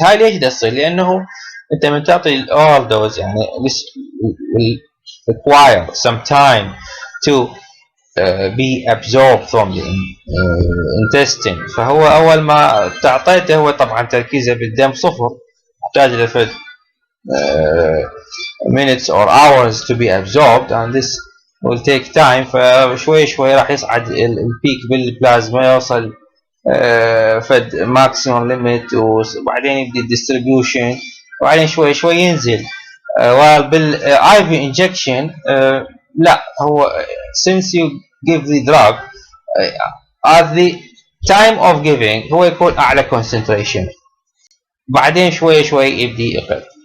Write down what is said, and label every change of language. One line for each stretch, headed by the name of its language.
Arabic: هاي ليش ده يصير؟ لأنه أنت من تعطي الأول دوز يعني
English: this will require some time to be absorbed from the intestine.
Arabic: فهو أول ما تعطيته هو طبعا تركيزه بالدم صفر، يحتاج لفد
English: minutes or hours to be absorbed and this will take time.
Arabic: فشوي شوي راح يصعد البيك بالبلازما يوصل فد maximum limit وبعدين يبدي distribution وبعدين شوي شوي ينزل. while بال IV injection لا هو
English: since you give the drug at the time of giving
Arabic: هو يكون أعلى concentration بعدين شوي شوي يبدي يقل.